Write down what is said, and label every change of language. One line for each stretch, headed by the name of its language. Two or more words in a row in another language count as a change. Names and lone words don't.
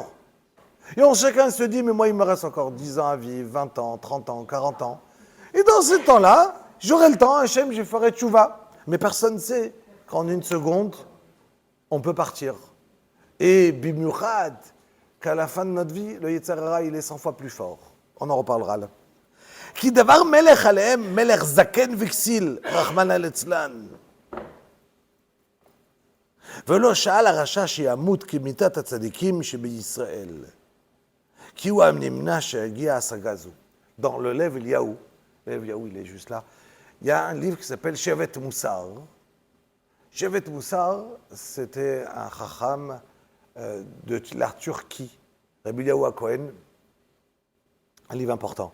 French: Et chacun se dit, mais moi il me reste encore 10 ans à vivre, 20 ans, 30 ans, 40 ans. Et dans ce temps-là, j'aurai le temps, Hachem, je ferai tchouva. Mais personne ne sait qu'en une seconde, on peut partir. Et bimurad, qu'à la fin de notre vie, le
Hebrew: יצר הרע,
French: il est 100 fois plus fort. On en reparlera là.
Hebrew: כי דבר מלך עליהם, מלך זקן וכסיל,
Aramaic: רחמנא ליצלן.
Hebrew: ולא שאל הרשע שימות כמיתת הצדיקים שבישראל. כי הוא הנמנע שהגיע השגה זו.
French: Dans le Lev Eliyahu, il est juste là, il y a un livre qui s'appelle Shevet Moussar. Shevet Moussar, c'était un chacham de la Turquie, Rabbi Eliyahu HaKohen, un livre important.